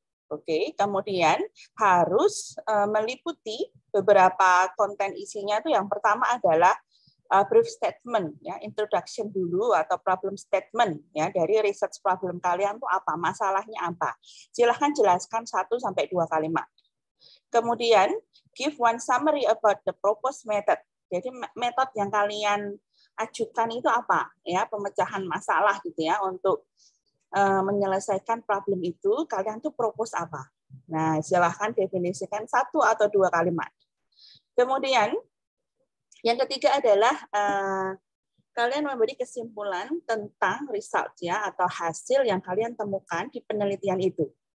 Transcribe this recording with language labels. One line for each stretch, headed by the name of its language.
Indonesian: Oke, kemudian harus meliputi beberapa konten isinya itu. Yang pertama adalah brief statement, ya, introduction dulu atau problem statement ya dari research problem kalian itu apa, masalahnya apa. Silahkan jelaskan 1-2 kalimat.
English: Kemudian, give one summary about the proposed method.
Indonesian: Jadi metode yang kalian ajukan itu apa? Ya, pemecahan masalah gitu ya untuk menyelesaikan problem itu. Kalian tuh propose apa? Nah, silahkan definisikan 1 atau 2 kalimat. Kemudian, yang ketiga adalah kalian memberi kesimpulan tentang result ya atau hasil yang kalian temukan di penelitian itu.